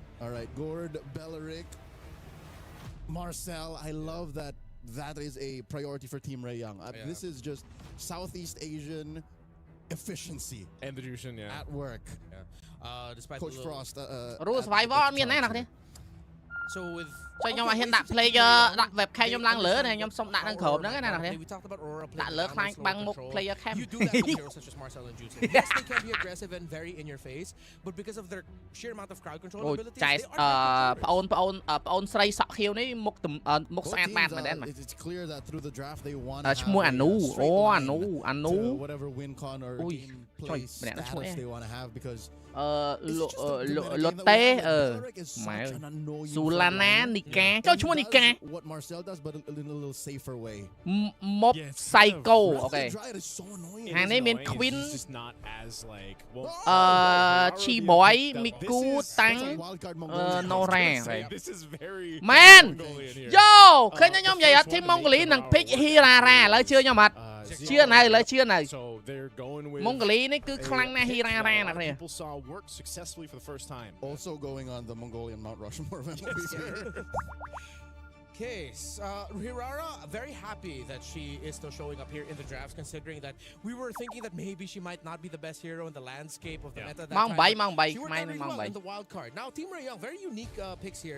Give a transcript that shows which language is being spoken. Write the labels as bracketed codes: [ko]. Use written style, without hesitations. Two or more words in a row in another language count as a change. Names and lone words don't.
[en] All right, Gord, Belleric, Marcel. I love that is a priority for Team Ray Young. This is just Southeast Asian efficiency. And the Jushin, at work. Despite Coach Frost. Rule survivor [km] មានណាអ្នក [en] So with [km] ចុះខ្ញុំឲ្យហ៊ានដាក់ player ដាក់ webcam ខ្ញុំឡើងលើណាខ្ញុំសុំដាក់នឹងក្រុមហ្នឹងណាអ្នក [en] we talked about Aurora [km] ដាក់លើខ្លាញ់បាំងមុខ [en] player cam you do that with heroes such as Marcel and Juice. Yes, they can be aggressive and very in your face, but because of their sheer amount of crowd control abilities, [km] ចែប្អូនស្រីសក់ខៀវនេះមុខស្អាតបាតមែនទេ [en] It's clear that through the draft they want [km] ឈ្មោះអានូអានូ [en] whatever win con or game play status they want to have because [km] លុតតេម៉ែស៊ូឡាណានីកាចូលឈ្មោះនីកា [en] what Marcel does but in a little safer way [km] មុបសៃកូអូខេ ហាងនេះមាន Queen ឈីបយមីគូតាំងណូរ៉ាមែនយោឃើញខ្ញុំនិយាយអត់ធីមម៉ុងហ្កូលីនឹង pick ហ៊ីរ៉ារ៉ាឥឡូវជឿខ្ញុំអត់ជឿនៅឥឡូវជឿនៅម៉ុងហ្កូលីនេះគឺខ្លាំងណាស់ហ៊ីរ៉ារ៉ាណាគ្នា [en] also going on the Mongolian Mount Rushmore Okay, Hirara, very happy that she is still showing up here in the drafts, considering that we were thinking that maybe she might not be the best hero in the landscape of the meta. She was not really well in the wild card. Now, Team Ray Young, very unique picks here.